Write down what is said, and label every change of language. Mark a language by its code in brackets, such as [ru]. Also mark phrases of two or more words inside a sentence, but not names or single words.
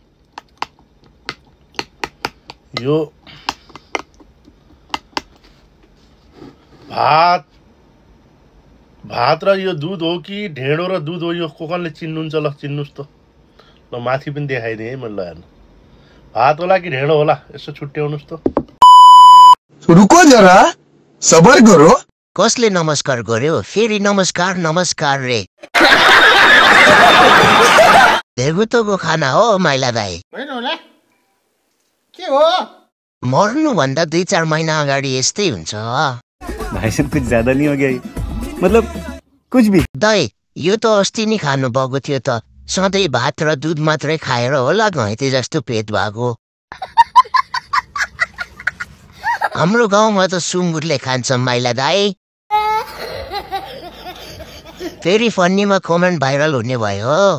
[ne] यो भात र यो दुध हो कि ढेँडो र दुध हो, यो कोकनले चिन्नुहुन्छ। ल चिन्नुस् त। ल माथि पनि देखाइदिएँ है मैले। ल हेर्नु भात होला कि ढेँडो होला, यसो छुट्याउनुस् त। [hi] रुको जरा सबर करो। [ne] कसले नमस्कार गर्यो? फेरि नमस्कार नमस्कार रे। देवुतोको खाना हो माइला दाई। के हो? मर्नुभन्दा 2-4 महिना अगाडि यस्तै हुन्छ। [hi] भाई साहब कुछ ज्यादा नहीं हो गया, मतलब कुछ भी। [ne] दाई यो त अस्ति नै खानु भएको थियो त। सधैँ भात र दुध मात्रै खाएर होला घैँते जस्तो पेट भएको। हाम्रो गाउँमा त सुँगुरले खान्छ माइला दाई। फेरि फन्नीमा कमेन्ट भाइरल हुने भयो।